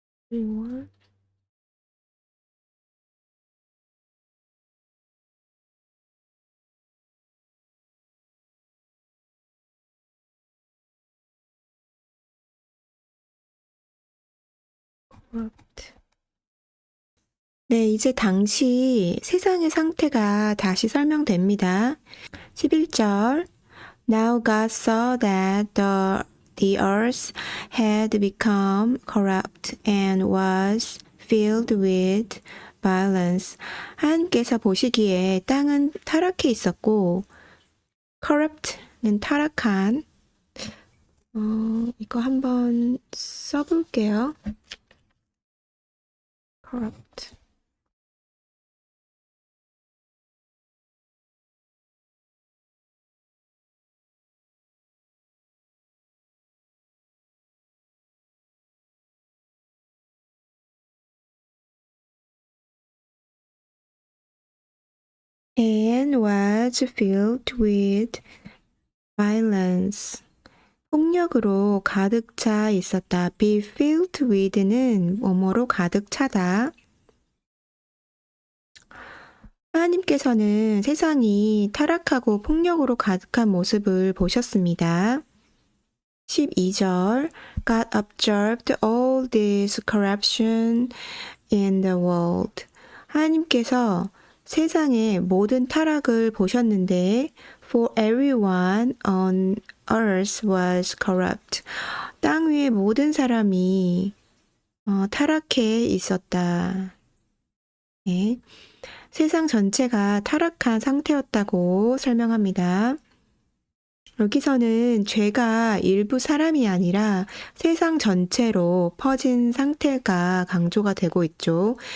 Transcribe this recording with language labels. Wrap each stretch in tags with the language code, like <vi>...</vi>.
<en>Everyone corrupt.</en> <ko>네, 이제 당시 세상의 상태가 다시 설명됩니다. 11절.</ko> <en>Now God saw that the earth had become corrupt and was filled with violence.</en> <ko>하나님께서 보시기에 땅은 타락해 있었고 corrupt는 타락한. 이거 한번 써볼게요.</ko> <en>corrupt. And was filled with violence.</en> <ko>폭력으로 가득 차 있었다.</ko> <en>be filled with</en> <ko>는 뭐뭐로 가득 차다. 하나님께서는 세상이 타락하고 폭력으로 가득한 모습을 보셨습니다.</ko> <en>12절 God observed all this corruption in the world.</en> <ko>하나님께서 세상의 모든 타락을 보셨는데</ko> <en>For everyone on earth was corrupt.</en> <ko>땅 위의 모든 사람이 타락해 있었다. 네. 세상 전체가 타락한 상태였다고 설명합니다. 여기서는 죄가 일부 사람이 아니라 세상 전체로 퍼진 상태가 강조가 되고 있죠.</ko>